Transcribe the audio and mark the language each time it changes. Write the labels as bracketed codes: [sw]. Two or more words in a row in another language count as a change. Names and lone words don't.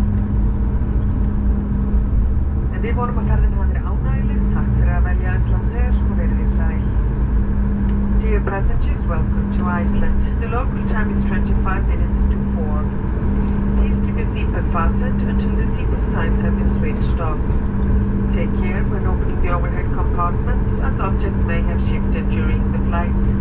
[is] En við vonum að ferðin hafi verið ánægjuleg. Takk fyrir að velja Icelandair og verið þið sæl. [en] Dear passengers, welcome to Iceland. The local time is 25 minutes to 4. Please keep your seatbelt fastened until the seatbelt signs have been switched off. Take care when opening the overhead compartments, as objects may have shifted during the flight.